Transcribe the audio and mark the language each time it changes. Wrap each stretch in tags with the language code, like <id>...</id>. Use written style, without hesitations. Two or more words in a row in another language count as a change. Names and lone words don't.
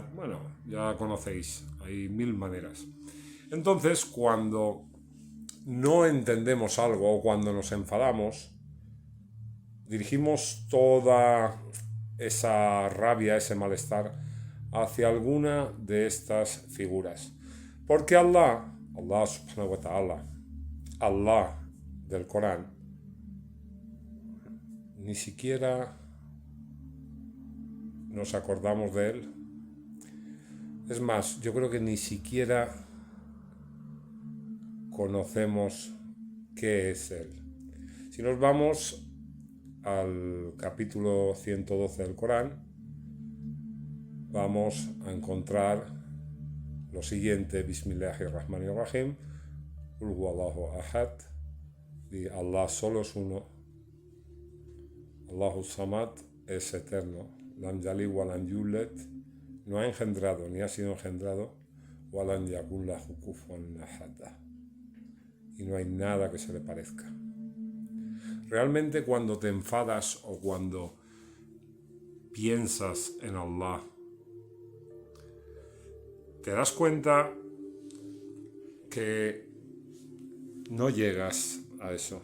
<es>Bueno, ya conocéis, hay mil maneras. Entonces, cuando no entendemos algo o cuando nos enfadamos, dirigimos toda esa rabia, ese malestar hacia alguna de estas figuras. Porque</es> <ar>الله سبحانه وتعالى,</ar> <es>Allah del Corán, ni siquiera nos acordamos de él. Es más, yo creo que ni siquiera conocemos qué es él. Si nos vamos al capítulo 112 del Corán, vamos a encontrar lo siguiente:</es> <ar>بسم الله الرحمن الرحيم، قل هو الله أحد,</ar> <es>y Allah solo es uno,</es> <ar>الله الصمد</ar> <es>es eterno,</es> <ar>لم يلد ولم يولد,</ar> <es>no ha engendrado ni ha sido engendrado,</es> <ar>ولم يكن له كفوا أحد,</ar> <es>y no hay nada que se le parezca. Realmente, cuando te enfadas o cuando piensas en Allah, te das cuenta que no llegas a eso.</es>